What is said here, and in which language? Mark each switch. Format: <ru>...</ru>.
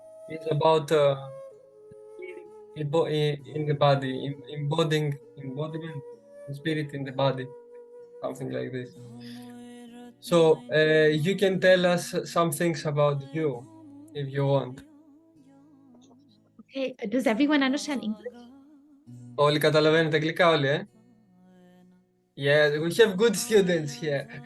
<en>It's about in the body, embodying embodiment, spirit in the body, something like this. So you can tell us some things about you if you want. Okay, does everyone understand English?</en> <el>Όλοι καταλαβαίνετε αγγλικά όλοι, eh?</el> <en>Yeah, we have good students here.</en>